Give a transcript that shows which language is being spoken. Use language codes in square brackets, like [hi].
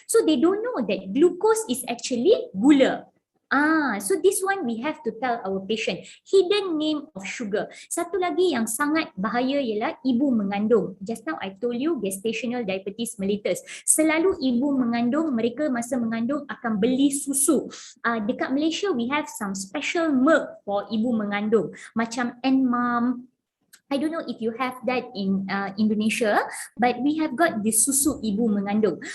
[en] So they don't know that glucose is actually gula. So this one we have to tell our patient, hidden name of sugar. [ms] Satu lagi yang sangat bahaya ialah ibu mengandung. [en] Just now I told you Gestational Diabetes Mellitus. [ms] Selalu ibu mengandung, mereka masa mengandung akan beli susu. Dekat [en] Malaysia we have some special milk for ibu mengandung. [ms] Macam N-Mom. [en] I don't know if you have that in Indonesia, but we have got the [ms] susu ibu mengandung.